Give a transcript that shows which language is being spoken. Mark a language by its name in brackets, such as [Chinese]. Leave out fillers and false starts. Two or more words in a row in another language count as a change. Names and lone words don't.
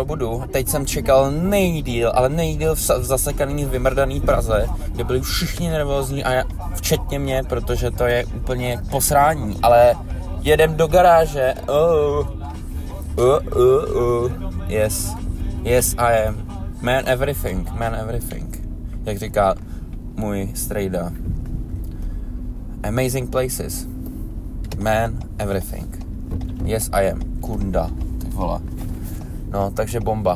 [Czech] budu, teď jsem čekal nejdýl v zasekaný, vymrdaný Praze, kde byli všichni nervózní a včetně mě, protože to je úplně posrání, ale jedem do garáže, [English] yes I am, man everything, [Czech] jak říká můj strejda, [English] amazing places. Man, everything. Yes, I am. [Czech] Kunda, ty vole. No, takže bomba.